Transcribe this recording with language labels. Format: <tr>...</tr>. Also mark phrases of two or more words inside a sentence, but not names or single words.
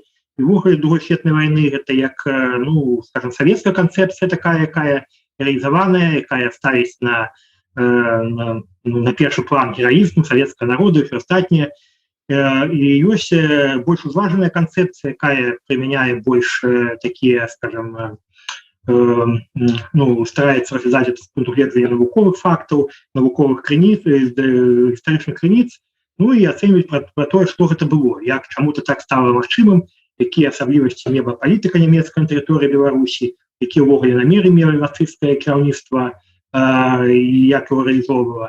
<be>І ўвогуле другой светнай вайны гэта як, скажем, савецкая канцэпцыя такая, якая реалізаваная, якая ставіць на першы план гераізм савецкага народа і ўсё астатняе. І ёсць больш узважаная канцэпцыя, якая прымяняе больш такія, скажем,</be> <ru>старается развязать это</ru> <be>с пункту гледжання навуковых фактаў, навуковых крыніц, гістарычных крыніц, і ацэньваць пра тое, што гэта было, як чаму-то так стала магчымым, якія асаблівасці мела палітыка нямецкая на тэрыторыі Беларусі, якія ўвогуле намеры мела нацысцкае кіраўніцтва, як его рэалізоўвала.</be>